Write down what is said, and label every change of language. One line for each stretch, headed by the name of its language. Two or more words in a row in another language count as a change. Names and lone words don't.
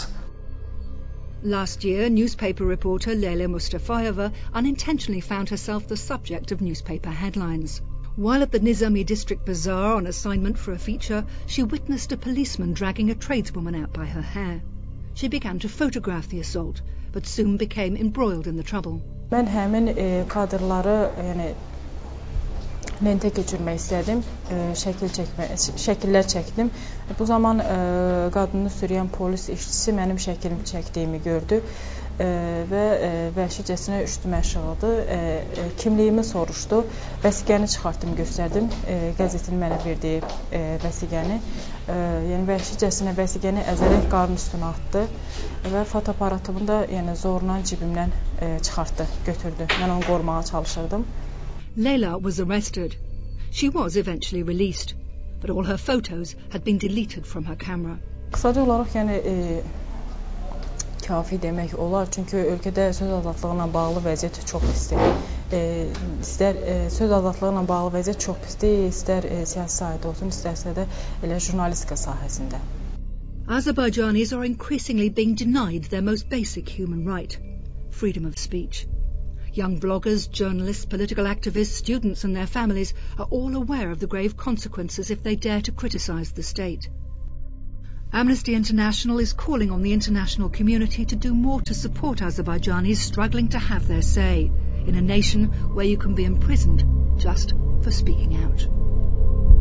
English: Last year, newspaper reporter Leyla Mustafayeva unintentionally found herself the subject of newspaper headlines. While at the Nizami district bazaar on assignment for a feature, she witnessed a policeman dragging a tradeswoman out by her hair. She began to photograph the assault, but soon became embroiled in the trouble.
Azerbaijani: Ben həmin kadrları lentə keçirmək istədim, şəkillər çəkdim. Bu zaman qadını sürüyən polis işçisi mənim şəkilimi çəkdiyimi gördü və vəhşicəsinə üstümə şığıdı. Kimliyimi soruşdu, vəsiqəni çıxartdım, göstərdim, qəzetin mənə verdiyi vəsiqəni. Yəni vəhşicəsinə vəsiqəni əzərək qarın üstünə atdı və fotoaparatımı da zorla cibimdən çıxartdı, götürdü. Mən onu qorumağa çalışırdım.
English: Leyla was arrested. She was eventually released, but all her photos had been deleted from her camera.
Azerbaijani: Qısaca olaraq kafi demək olar, çünki ölkədə söz azadlığına bağlı vəziyyət çox pisdir. İstər söz azadlığına bağlı vəziyyət çox pisdir, istər siyasi sahədə olsun, istərsə də elə jurnalistika sahəsində.
English: Azerbaijanis are increasingly being denied their most basic human right, freedom of speech. Young bloggers, journalists, political activists, students and their families are all aware of the grave consequences if they dare to criticize the state. Amnesty International is calling on the international community to do more to support Azerbaijanis struggling to have their say in a nation where you can be imprisoned just for speaking out.